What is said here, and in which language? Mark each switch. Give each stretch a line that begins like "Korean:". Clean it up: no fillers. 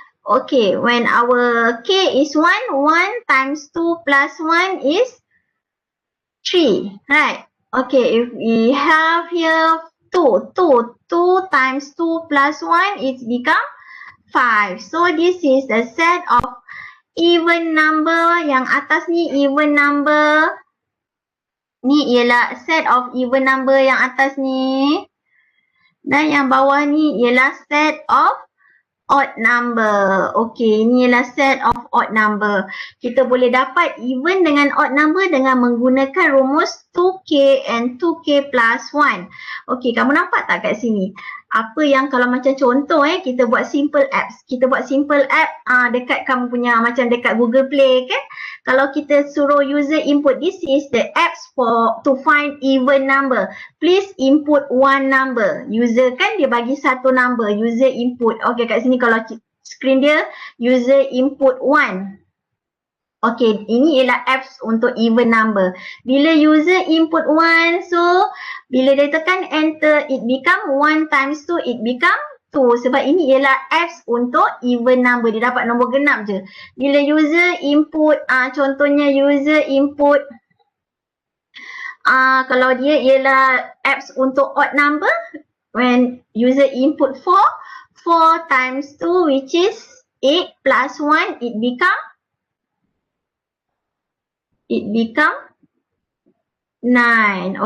English: Okay, when our k is 1, 1 times 2 plus 1 is 3, right? Okay, if we have here 2 times 2 plus 1 it become 5. So this is the set of even number.
Malay: Yang atas ni even number. Ni ialah set of even number yang atas ni. Dan yang bawah ni ialah set of odd number. Okay, ini ialah set of odd number. Kita boleh dapat even dengan odd number dengan menggunakan rumus 2k and 2k plus 1. Okay, kamu nampak tak kat sini? Apa yang kalau macam contoh kita buat simple apps. Kita buat simple app dekat kamu punya macam dekat Google Play kan. Kalau kita suruh user input,
English: this is the apps to find even number. Please input one number. User
Malay: kan dia bagi satu
English: number, user input.
Malay: Okay, kat sini kalau screen dia user input 1. Okay, ini ialah apps untuk even number. Bila user input 1, so bila dia tekan enter,
English: it become 1 times 2, it become 2.
Malay: Sebab ini ialah apps untuk even number. Dia dapat nombor genap je. Bila user input, contohnya user input, kalau dia ialah apps untuk odd number,
English: when user input 4 times 2 which is 8 plus 1, it become 9.